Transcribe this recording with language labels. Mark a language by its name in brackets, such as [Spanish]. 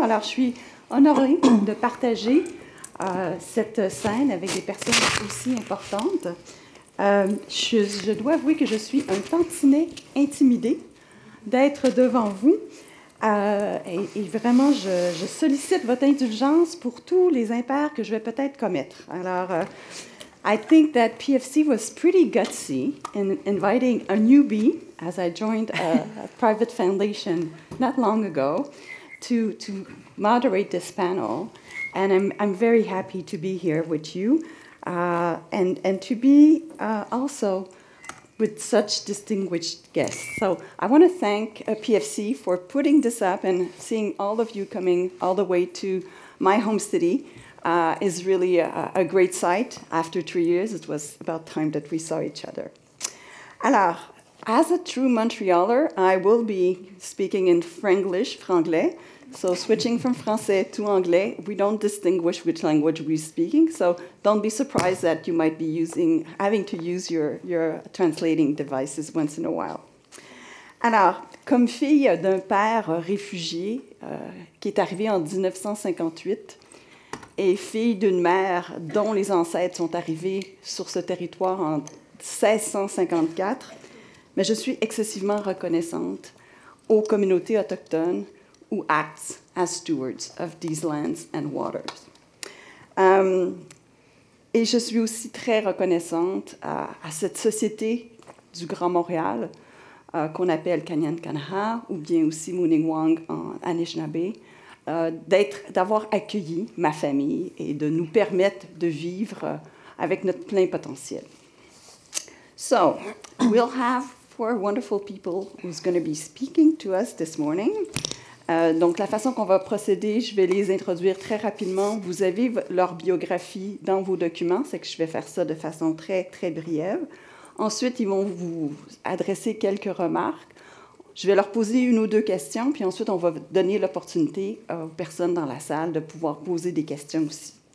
[French] Alors, je suis honorée de partager cette scène avec des personnes aussi importantes. Je dois avouer que je suis un tantinet intimidée d'être devant vous. Et vraiment, je sollicite votre indulgence pour tous les impairs que je vais peut-être commettre. [English] Alors, I think that PFC was pretty gutsy in inviting a newbie, as I joined a private foundation not long ago, to moderate this panel. And I'm very happy to be here with you and to be also with such distinguished guests. So I want to thank PFC for putting this up, and seeing all of you coming all the way to my home city is really a great sight. After 3 years, it was about time that we saw each other. Alors, as a true Montrealer, I will be speaking in Franglish, franglais, So switching from français to anglais, we don't distinguish which language we're speaking. So don't be surprised that you might be having to use your translating devices once in a while. [French] Alors, comme fille d'un père réfugié qui est arrivé en 1958 et fille d'une mère dont les ancêtres sont arrivés sur ce territoire en 1654, mais je suis excessivement reconnaissante aux communautés autochtones [English] who acts as stewards of these lands and waters. [French] Et je suis aussi très reconnaissante à cette société du Grand Montréal qu'on appelle Kanyan-Kanaha ou bien aussi Mooningwang en Anishinaabe, d'avoir accueilli ma famille et de nous permettre de vivre avec notre plein potentiel. [English] So, we'll have 4 wonderful people who's going to be speaking to us this morning. [French] Donc, la façon qu'on va procéder, je vais les introduire très rapidement. Vous avez leur biographie dans vos documents, c'est que je vais faire ça de façon très, très brève. Ensuite, ils vont vous adresser quelques remarques. Je vais leur poser 1 ou 2 questions, puis ensuite, on va donner l'opportunité aux personnes dans la salle de pouvoir poser des questions aussi.